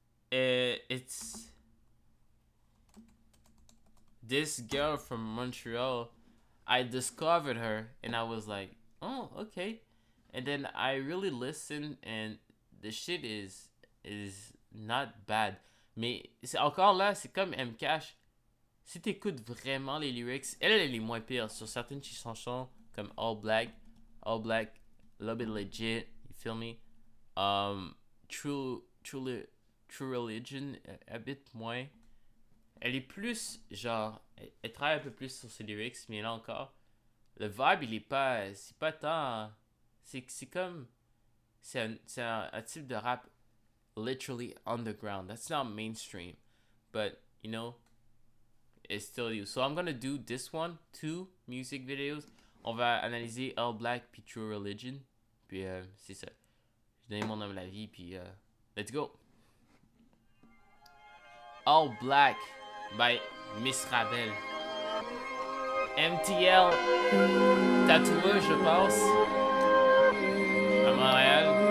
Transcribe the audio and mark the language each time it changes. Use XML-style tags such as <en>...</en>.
<en>It's this girl from Montreal. I discovered her and I was like, oh, okay. And then I really listened and the shit is not bad.</en> <fr>Mais c'est encore là, c'est comme M-Cash. Si t'écoutes vraiment les lyrics, elle est les moins pires. Sur certaines chansons comme</fr> <en>All Black, a little bit legit, you feel me? True Religion, a bit moins.</en> <fr>Elle est plus, genre, elle travaille un peu plus sur ses lyrics, mais là encore, le vibe, il est pas, c'est pas tant, c'est comme, c'est un type de rap</fr> <en>literally underground. That's not mainstream, but, you know, it's still you. So I'm gonna do this one, 2 music videos.</en> <fr>On va analyser All Black puis True Religion, puis c'est ça. J'ai donné mon homme la vie, puis</fr> <en>let's go.</en> <fr>All Black by Miss Ravel. MTL, tatoueuse, je pense, à Montréal.</fr>